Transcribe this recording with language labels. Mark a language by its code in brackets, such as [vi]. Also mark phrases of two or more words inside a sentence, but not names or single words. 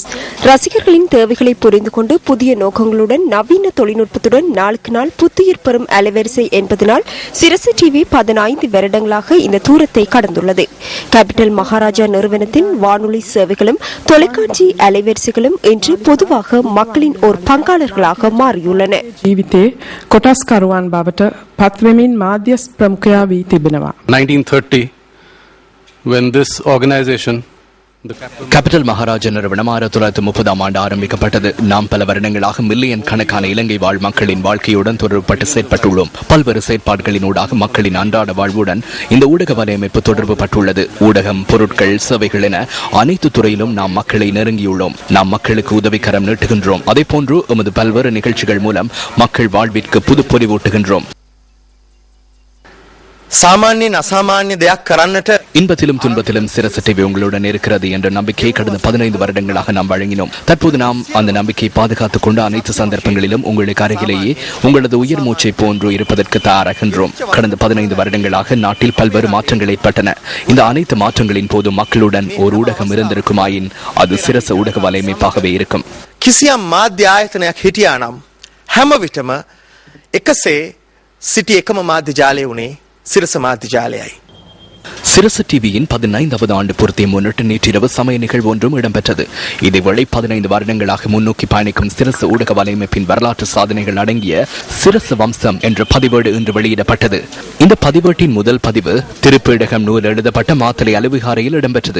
[ta] ரசிகர்களின் தேவைகளை புரிந்து கொண்டு புதிய நோக்கங்களுடன் நவீன தொழில்நுட்பத்துடன் நாளுக்கு நாள் புத்துயிர் பெறும் அலைவரிசை என்பதனால் சிரசு டிவி 15 வருடங்களாக இந்த தூரத்தை கடந்துள்ளது. கேபிட்டல் மகாராஜா நிறுவனத்தின் வானொலி சேவைகளும் தொலைக்காட்சி அலைவரிசைகளும் இன்று பொதுவாக மக்களின் ஒரு பங்காளர்களாக மாறியுள்ளன. [si] ජීවිතේ කොටස්කරුවන් බවට පත්වෙමින් මාධ්‍ය ප්‍රමුඛයා වී තිබෙනවා. [en] 1930 when this organization [ta] கேபிட்டல் மகாராஜா நிறுவனம் 1930ஆம் ஆண்டு ஆரம்பிக்கப்பட்டது. நாம் பல வருடங்களாக மில்லியன் கணக்கான இலங்கை வாழ் மக்களின் வாழ்க்கையுடன் தொடர்பட்டு செயற்பட்டுள்ளோம். பல்வேறு செயற்பாடுகளினூடாக மக்களின் அன்றாட வாழ்வுடன் இந்த ஊடக வலையமைப்பு தொடர்பு பட்டுள்ளது. ஊடகம், பொருட்கள், சேவைகள் என அனைத்து துறையிலும் நாம் மக்களை நெருங்கியுள்ளோம். நாம் மக்களுக்கு உதவிக்கரம் நீட்டுகின்றோம். அதே போன்று எமது பல்வேறு நிகழ்ச்சிகள் மூலம் மக்கள் வாழ்விற்கு புது பொலிவூட்டுகின்றோம். சாமானியன் அசாமானிய [si] දෙයක් කරන්නට [ta] இன்பத்திலும் துன்பத்திலும் சிரசு டிவி உங்களுடன் இருக்கிறது என்ற நம்பிக்கையை கடந்த 15 வருடங்களாக நாம் வழங்கினோம். தற்போது நாம் அந்த நம்பிக்கையை பாதுகாத்துக் கொண்டு அனைத்து சந்தர்ப்பங்களிலும் உங்களுக்கு அருகிலேயே உங்களது உயிர் மூச்சை போன்று இருப்பதற்கு தயாராகின்றோம். கடந்த 15 வருடங்களாக நாட்டில் பல்வேறு மாற்றங்கள் ஏற்பட்டன. இந்த அனைத்து மாற்றங்களின் போது மக்களுடன் ஒரு ஊடகம் இருந்திருக்குமாயின் அது சிரசு ஊடக வலையமைப்பாகவே இருக்கும். [si] කිසියම් මාධ්‍ය ආයතනයක් හිටියා නම් හැම විටම එකසේ සිටි එකම මාධ්‍ය ජාලය උනේ සිරස මාධ්‍ය ජාලයයි. [ta] சிரசு டிவியின் 15வது ஆண்டு பூர்த்தியை முன்னிட்டு நேற்றிரவு சமய நிகழ்வு ஒன்றும் இடம்பெற்றது. இதேவேளை 15 வருடங்களாக முன்னோக்கி பயணிக்கும் சிரசு ஊடக வலையமைப்பின் வரலாற்று சாதனைகள் அடங்கிய சிரசு வம்சம் என்ற பதிவேடு இன்று வெளியிடப்பட்டது. இந்த பதிவேட்டின் முதல் பதிவு திருப்பீடகம் நூல் எழுதப்பட்ட மாத்தளை அலுவலகாரையில் இடம்பெற்றது.